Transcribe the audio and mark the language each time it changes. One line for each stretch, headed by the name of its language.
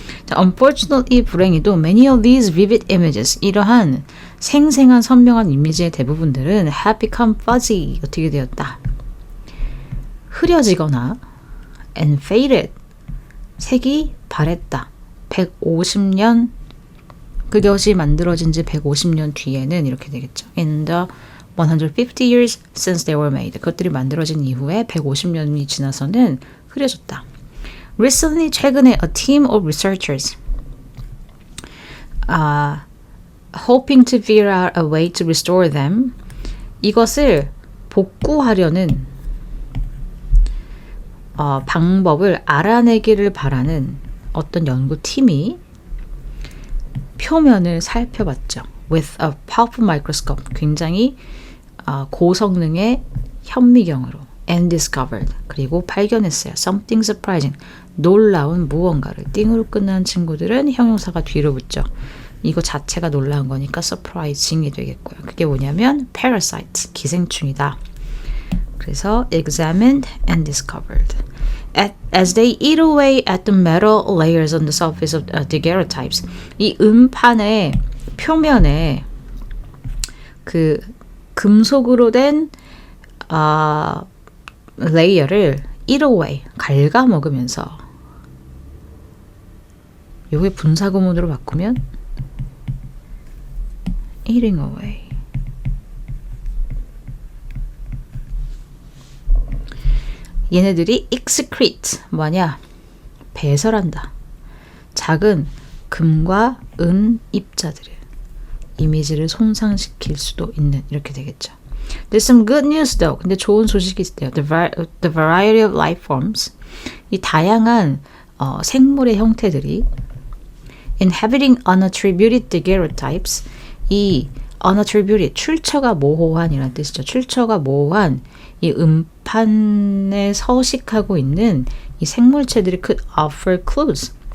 Korean: 자,
English: unfortunately,
Korean: 불행히도
English: many of these vivid images,
Korean: 이러한 생생한 선명한 이미지의 대부분들은
English: have become fuzzy,
Korean: 어떻게 되었다. 흐려지거나
English: and faded,
Korean: 색이 바랬다. 150년, 그것이 만들어진 지 150년 뒤에는 이렇게 되겠죠.
English: In the 150 years since they were made.
Korean: 그것들이 만들어진 이후에 150년이 지나서는 흐려졌다.
English: Recently,
Korean: 최근에
English: a team of researchers hoping to figure out a way to restore them.
Korean: 이것을 복구하려는 방법을 알아내기를 바라는 어떤 연구팀이 표면을 살펴봤죠.
English: With a powerful microscope.
Korean: 굉장히 고성능의 현미경으로.
English: And discovered.
Korean: 그리고 발견했어요.
English: Something surprising.
Korean: 놀라운 무언가를. 띵으로 끝나는 친구들은 형용사가 뒤로 붙죠. 이거 자체가 놀라운 거니까 surprising이 되겠고요. 그게 뭐냐면 parasites. 기생충이다. 그래서
English: examined and discovered. As they eat away at the metal layers on the surface of daguerreotypes.
Korean: 이 음판의 표면에 그 금속으로 된 레이어를
English: eat away,
Korean: 갉아먹으면서, 요게 분사구문으로 바꾸면
English: eating away.
Korean: 얘네들이 excrete, 뭐냐? 배설한다. 작은 금과 은 입자들을, 이미지를 손상시킬 수도 있는, 이렇게 되겠죠.
English: There's some good news though.
Korean: 근데 좋은 소식이 있대요.
English: The variety of life forms.
Korean: 이 다양한 생물의 형태들이
English: inhabiting unattributed daguerreotypes.
Korean: 이 unattributed, 출처가 모호한이라는 뜻이죠. 출처가 모호한 이 음판에 서식하고 있는 이 생물체들이
English: could offer clues.